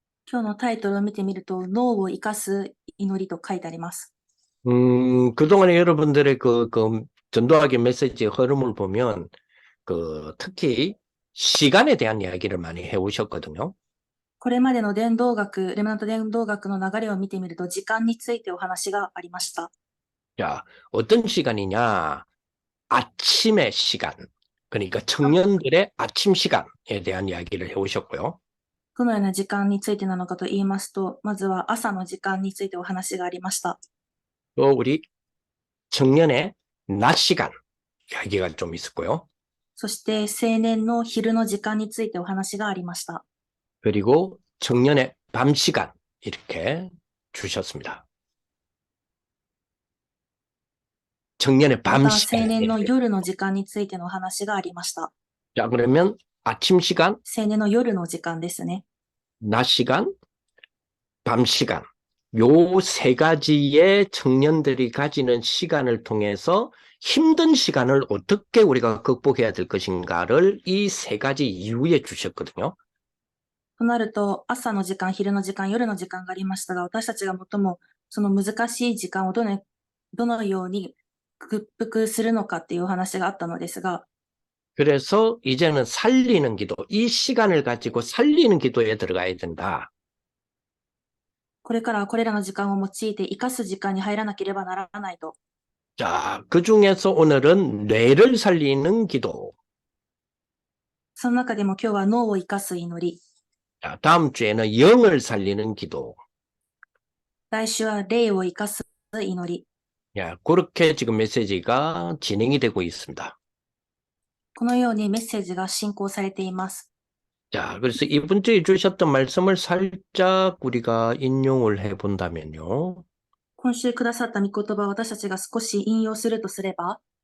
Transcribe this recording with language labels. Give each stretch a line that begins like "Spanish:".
Japanese: 今日のタイトルを見てみると、脳を生かす祈りと書いてあります。
Korean: 그동안에 여러분들의 그 전도학의 메시지 흐름을 보면 특히 시간에 대한 이야기를 많이 해오셨거든요.
Japanese: これまでのレムナント伝道学の流れを見てみると、時間についてお話がありました。
Korean: 자, 어떤 시간이냐? 아침의 시간. 그러니까 청년들의 아침 시간에 대한 이야기를 해오셨고요.
Japanese: どのような時間についてなのかと言いますと、まずは朝の時間についてお話がありました。
Korean: 또 우리 청년의 낮 시간 이야기가 좀 있었고요.
Japanese: そして青年の昼の時間についてお話がありました。
Korean: 그리고 청년의 밤 시간 이렇게 주셨습니다. 청년의
Japanese: ま
Korean: 밤
Japanese: た青
Korean: 시간.
Japanese: 年の夜の時間についてのお話がありました。
Korean: 자, 그러면 아침 시간,
Japanese: 青年の夜の時間ですね。
Korean: 낮 시간, 밤 시간. 요 세 가지의 청년들이 가지는 시간을 통해서 힘든 시간을 어떻게 우리가 극복해야 될 것인가를 이 세 가지 이유에 주셨거든요.
Japanese: となると、朝の時間、昼の時間、夜の時間がありましたが、私たちが最もその難しい時間をどのように克服するのかっていうお話があったのですが、
Korean: 그래서 이제는 살리는 기도, 이 시간을 가지고 살리는 기도에 들어가야 된다.
Japanese: これからこれらの時間を用いて生かす時間に入らなければならないと。
Korean: 자, 그 중에서 오늘은 뇌를 살리는 기도.
Japanese: その中でも今日は脳を生かす祈り。
Korean: 자, 다음 주에는 영을 살리는 기도.
Japanese: 来週は霊を生かす祈り。
Korean: 야, 그렇게 지금 메시지가 진행이 되고 있습니다.
Japanese: このようにメッセージが進行されています。
Korean: 자, 그래서 이번 주에 주셨던 말씀을 살짝 우리가 인용을 해 본다면요.
Japanese: 今週くださった御言葉を私たちが少し引用するとすれば、